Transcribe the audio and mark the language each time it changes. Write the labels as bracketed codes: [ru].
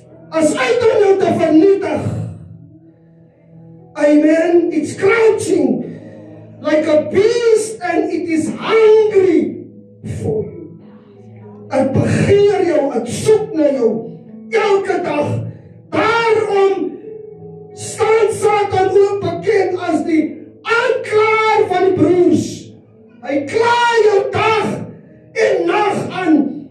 [af] As uit om jou te vernietig. Amen. [en] It's crouching like a beast and it is hungry for you. [af] Ek begeer jou, ek soek na jou elke dag. Daarom staan Satan ook bekend as die aanklaer van die broers. Hy klaar jou dag en nag aan.